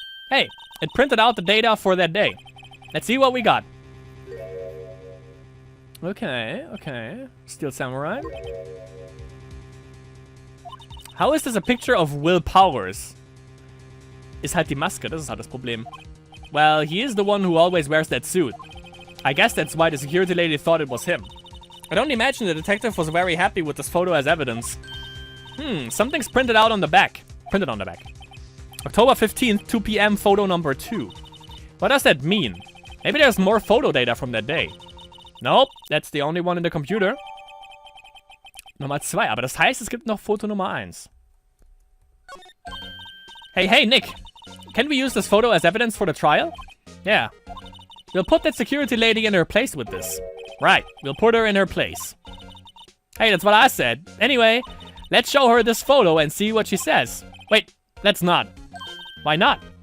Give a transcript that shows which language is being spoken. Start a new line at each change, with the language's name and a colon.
English: Hey, it printed out the data for that day. Let's see what we got. Okay, okay. Steel Samurai. How is this a picture of Will Powers?
German: Ist halt die Maske, das ist halt das Problem.
English: Well, he is the one who always wears that suit. I guess that's why the security lady thought it was him. I don't imagine the detective was very happy with this photo as evidence. Something's printed on the back. October 15th, 2 p.m. photo number 2. What does that mean? Maybe there's more photo data from that day. Nope, that's the only one in the computer.
German: Nummer 2, aber das heißt, es gibt noch Foto Nummer 1.
English: Hey, Nick. Can we use this photo as evidence for the trial? Yeah. We'll put that security lady in her place with this. Right, we'll put her in her place. Hey, that's what I said. Anyway, let's show her this photo and see what she says. Wait, let's not. Why not?